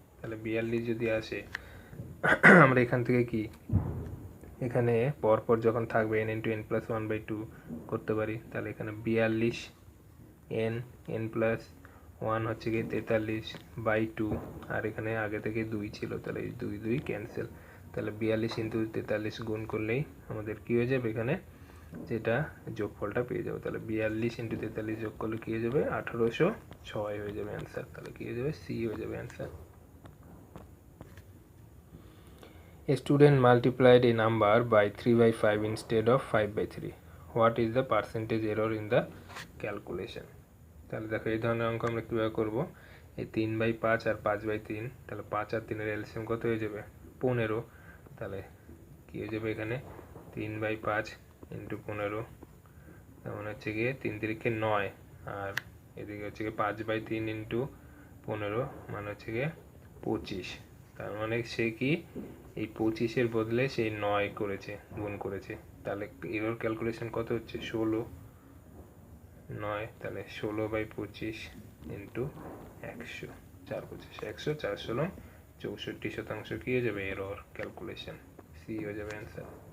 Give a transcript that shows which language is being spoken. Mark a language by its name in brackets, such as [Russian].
[Bangla] তাহলে 42 যদি আসে আমরা এখান থেকে কি এখানে পরপর যখন থাকবে n ইন্টু n প্লাস 1/2 করতে পারি, তাহলে এখানে 42 n n প্লাস 1 হচ্ছে গিয়ে 43/2, আর এখানে আগে থেকে 2 ছিল, তাহলে এই 2 2 ক্যান্সেল, তাহলে 42 ইন্টু 43 গুণ করলেই আমাদের কি হয়ে যাবে এখানে যেটা যোগফলটা পেয়ে যাবে। তাহলে 42 ইন্টু 43 যোগ করলে কি হয়ে যাবে 1806 হয়ে যাবে অ্যান্সার, তাহলে কি হয়ে যাবে সি হয়ে যাবে answer. [English] A student multiplied a number by 3/5 instead of 5/3. What is the percentage error in the calculation? [Bangla] তাহলে দেখো এই ধরনের অঙ্ক আমরা কীভাবে করবো, এই 3/5 আর 5/3, তাহলে 5 আর 3-এর এলসিএম কত হয়ে যাবে 15, তাহলে কী হয়ে যাবে এখানে 3/5 ইন্টু 15, তেমন হচ্ছে গিয়ে 3 3 9, আর এদিকে হচ্ছে গিয়ে 5/3 ইন্টু 15 মানে হচ্ছে গিয়ে 25, তার মানে সে কি এই 25-এর বদলে সেই 9 করেছে গুণ করেছে, তাহলে এরর ক্যালকুলেশন কত হচ্ছে 16 9, তাহলে 16/25 ইন্টু 100, 4 25 100, 4 16 64% কি হয়ে যাবে এরর ক্যালকুলেশন, সি হয়ে যাবে অ্যান্সার।